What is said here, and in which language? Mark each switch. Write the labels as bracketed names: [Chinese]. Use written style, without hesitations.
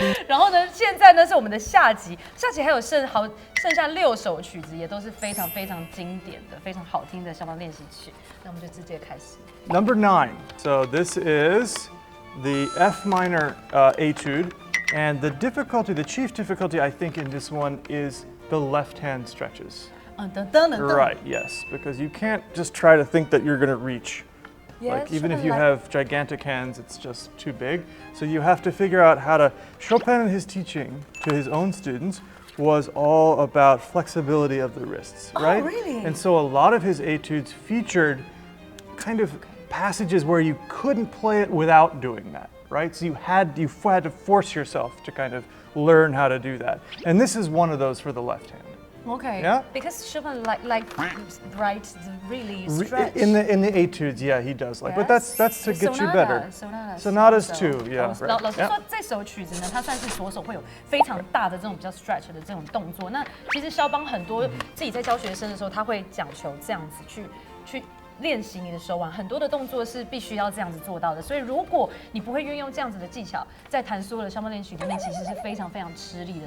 [Chinese] 然後呢，现在呢是我們的下集，下集還有剩下6首曲子，也都是非常非常經典的、非常好聽的肖邦練習曲。那我們就直接開始。 [English] Number 9. So this is the F minor etude, and the chief difficulty I think in this one is the left hand stretches. Right, yes, because you can't just try to think that you're going to reach. Yes, like even if you have gigantic hands, it's just too big. So you have to figure out how to. Chopin, in his teaching to his own students, was all about flexibility of the wrists, right? Oh, really? And so a lot of his etudes featured kind of passages where you couldn't play it without doing that, right? So you had to force yourself to kind of learn how to do that. And this is one of those for the left hand. Okay. Yeah. Because Chopin like writes really stretch. In the etudes, yeah, he does like. Yes. But that's to get you better. Sonatas too, yeah. [Chinese] 老师说这首曲子呢，它算是左手会有非常大的这种比较 stretch 的这种动作。那其實肖邦很多自己在教學生的時候，他會講求這樣子去練習你的手腕，很多的動作是必須要這樣子做到的。所以如果你不會運用這樣子的技巧，在彈所有的肖邦練習曲裡面，其實是非常非常吃力的。